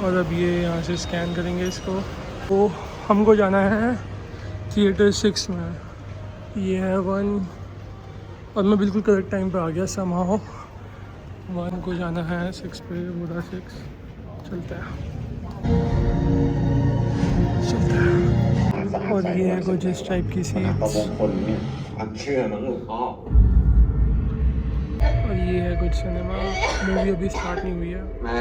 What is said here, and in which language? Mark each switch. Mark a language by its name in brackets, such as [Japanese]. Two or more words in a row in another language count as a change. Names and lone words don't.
[Hindi] और अब ये यहाँ से स्कैन करेंगे इसको। तो हमको जाना है थिएटर 6 में। ये है 1, और मैं बिल्कुल [English] correct time [Hindi] पे आ गया समाओ। 1 को जाना है 6 पे, पूरा 6 चलते हैं चलते हैं। और ये है कुछ इस टाइप की सीट्स, [Thai] อันเชื่อนะลูกพ่อ [Hindi] और ये है कुछ सिनेमा। मूवी अभी स्टार्ट नहीं हुई है। [Thai] แม่